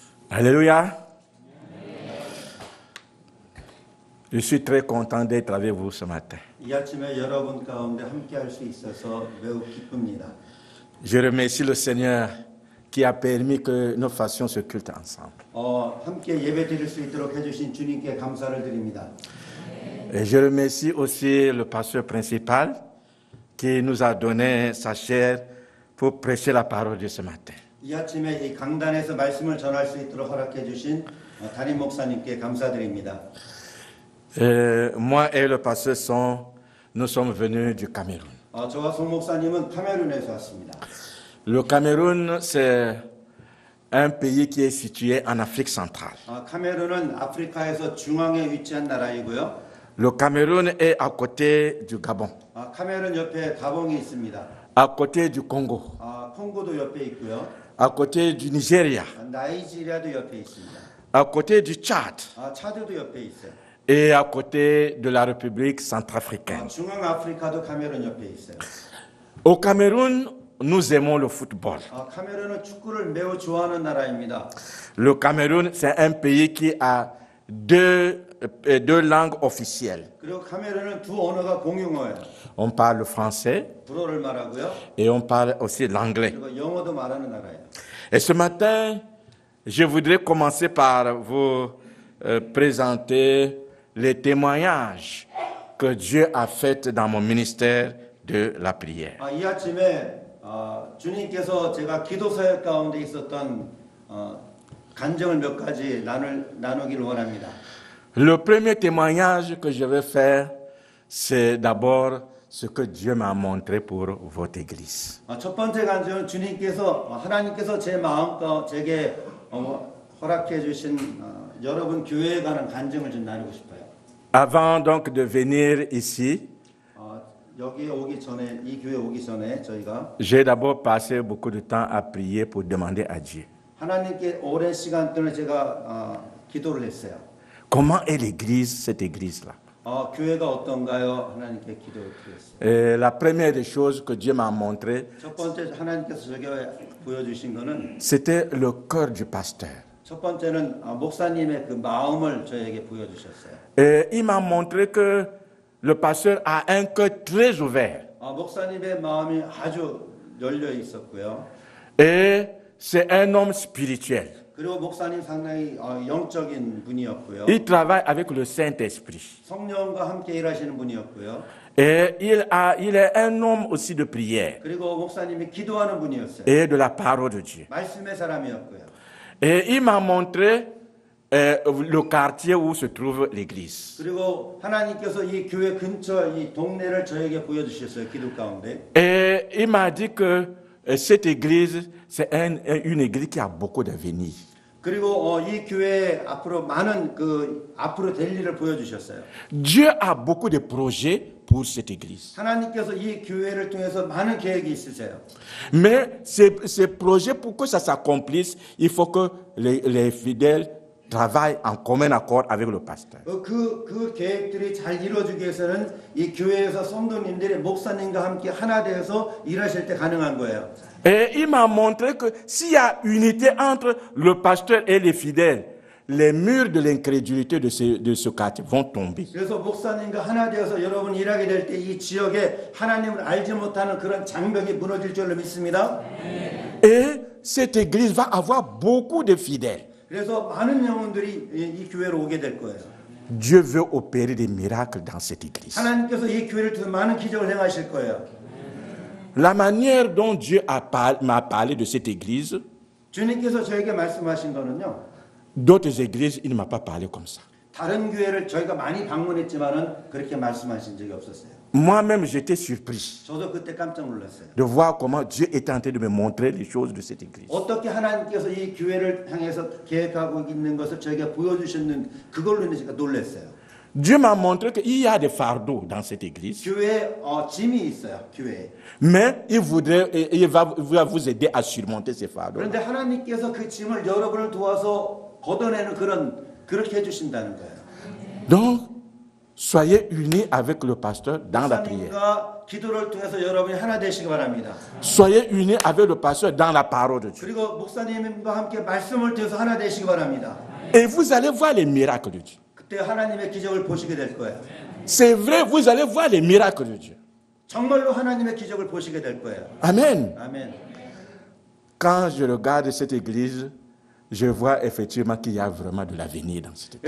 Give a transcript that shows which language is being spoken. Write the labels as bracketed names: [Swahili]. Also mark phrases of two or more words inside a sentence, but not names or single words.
[French] Alléluia. Je suis très content d'être avec vous ce matin. [Korean] 이 아침에 여러분 가운데 함께할 수 있어서 매우 기쁩니다. [French] Je remercie le Seigneur qui a permis que nous fassions ce culte ensemble. [Korean] 함께 예배드릴 수 있도록 해주신 주님께 감사를 드립니다. [French] Et je remercie aussi le pasteur principal qui nous a donné sa chair pour prêcher la parole de ce matin. [Korean] 이 아침에 이 강단에서 말씀을 전할 수 있도록 허락해 주신 담임 목사님께 감사드립니다. [French] Moi et le pasteur nous sommes venus du Cameroun. [Korean] 저와 송 목사님은 카메룬에서 왔습니다. [French] Le Cameroun, c'est un pays qui est situé en Afrique centrale. [Korean] 카메룬은 아프리카에서 중앙에 위치한 나라이고요. [French] Le Cameroun est à côté du Gabon, [Korean] 카메룬 옆에 가봉이 있습니다. [French] à côté du Congo, [Korean] 콩고도 옆에 있고요. [French] à côté du Nigeria, [Korean] 나이지리아도 옆에 있습니다. [French] à côté du Tchad [Korean] 차드도 옆에 있어요. [French] et à côté de la République centrafricaine. [Korean] 중앙 아프리카도 카메룬 옆에 있어요. [French] Au Cameroun, nous aimons le football. [Korean] 카메룬은 축구를 매우 좋아하는 나라입니다. [French] Le Cameroun, c'est un pays qui a deux langues officielles. [Korean] 그리고 카메룬은 두 언어가 공용어예요. [French] On parle le français [Korean] 불어를 말하고요. [French] et on parle aussi l'anglais. [Korean] 그리고 영어도 말하는 나라예요. [French] Et ce matin, je voudrais commencer par vous présenter les témoignages que Dieu a faits dans mon ministère de la prière. [Korean] 이 아침에 주님께서 제가 기도 사역 가운데 있었던 간증을 몇 가지 나누기를 원합니다. [French] Le premier témoignage que je vais faire, c'est d'abord ce que Dieu m'a montré pour votre église. [Korean] 첫 번째 간증은 하나님께서 제 마음과 제게 허락해 주신 여러분 교회에 관한 간증을 좀 나누고 싶어요. [French] Avant donc de venir ici, [Korean] 여기에 오기 전에 이 교회 오기 전에 저희가 [French] j'ai d'abord passé beaucoup de temps à prier pour demander à Dieu. [Korean] 하나님께 오랜 시간 동안 제가 기도를 했어요. [French] Comment est l'église, cette église-là? [Korean] 교회가 어떤가요? 하나님께 기도를 드렸어요. [French] La première des choses que Dieu m'a montré, [Korean] 첫 번째 하나님께서 제게 보여주신 거는 [French] c'était le cœur du pasteur. [Korean] 첫 번째는 목사님의 그 마음을 저에게 보여주셨어요. [French] Il m'a montré que le pasteur a un cœur très ouvert. [Korean] 목사님의 마음이 아주 열려 있었고요. [French] Et c'est un homme spirituel. [Korean] 그리고 목사님 상당히 영적인 분이었고요. [French] Il travaille avec le Saint-Esprit. [Korean] 성령과 함께 일하시는 분이었고요. [French] Et il est un homme aussi de prière [Korean] 그리고 목사님이 기도하는 분이었어요. [French] et de la parole de Dieu. [Korean] 말씀의 사람이었고요. [French] Et il m'a montré le quartier où se trouve l'église. [Korean] 그리고 하나님께서 이 교회 근처 이 동네를 저에게 보여주셨어요. 기도 가운데. [French] Et il m'a dit que cette église, c'est une église qui a beaucoup d'avenir. [Korean] 그리고 이 교회에 앞으로 많은 앞으로 될 일을 보여주셨어요. [French] Dieu a beaucoup de projets pour cette église. [Korean] 하나님께서 이 교회를 통해서 많은 계획이 있으세요. [French] Mais ces projets, pour que ça s'accomplisse, il faut que les fidèles travaillent en commun accord avec le pasteur. [Korean] 그 계획들이 잘 이루어지기 위해서는 이 교회에서 성도님들이 목사님과 함께 하나 되어서 일하실 때 가능한 거예요. [French] Et il m'a montré que s'il y a unité entre le pasteur et les fidèles, les murs de l'incrédulité de ce quartier vont tomber. [Korean] 그래서 목사님과 하나 되어서 여러분 일하게 될 때 이 지역에 하나님을 알지 못하는 그런 장벽이 무너질 줄로 믿습니다. [French] Et cette église va avoir beaucoup de fidèles. [Korean] 그래서 많은 영혼들이 이 교회로 오게 될 거예요. [French] Dieu veut opérer des miracles dans cette église. [Korean] 하나님께서 이 교회를 통해 많은 기적을 행하실 거예요. [French] La manière dont Dieu m'a parlé de cette église, [Korean] 주님께서 저에게 말씀하신 거는요. [French] d'autres églises, il ne m'a pas parlé comme ça. [Korean] 다른 교회를 저희가 많이 방문했지만은 그렇게 말씀하신 적이 없었어요. [French] Moi-même, j'étais surpris [Korean] 저도 그때 깜짝 놀랐어요. [French] de voir comment Dieu était en train de me montrer les choses de cette église. [Korean] 어떻게 하나님께서 이 교회를 향해서 계획하고 있는 것을 저에게 보여주셨는 그걸로 인해서 제가 놀랐어요. [French] Dieu m'a montré qu'il y a des fardeaux dans cette église. [Korean] 교회에 짐이 있어요. 교회에. [French] Mais il va vous aider à surmonter ces fardeaux. [Korean] 그런데 하나님께서 그 짐을 여러분을 도와서 걷어내는 그렇게 해주신다는 거예요. [French] Donc, soyez unis avec le pasteur dans la prière. [Korean] 목사님과 기도를 통해서 여러분이 하나 되시기 바랍니다. [French] Soyez unis avec le pasteur dans la parole de Dieu. [Korean] 그리고 목사님과 함께 말씀을 통해서 하나 되시기 바랍니다. [French] Et vous allez voir les miracles de Dieu. [Korean] 그때 하나님의 기적을 보시게 될 거예요. [French] C'est vrai, vous allez voir les miracles de Dieu. [Korean] 정말로 하나님의 기적을 보시게 될 거예요. [French] Amen. [Korean] 아멘. [French] Quand je regarde cette église, je vois effectivement qu'il y a vraiment de l'avenir dans cette église.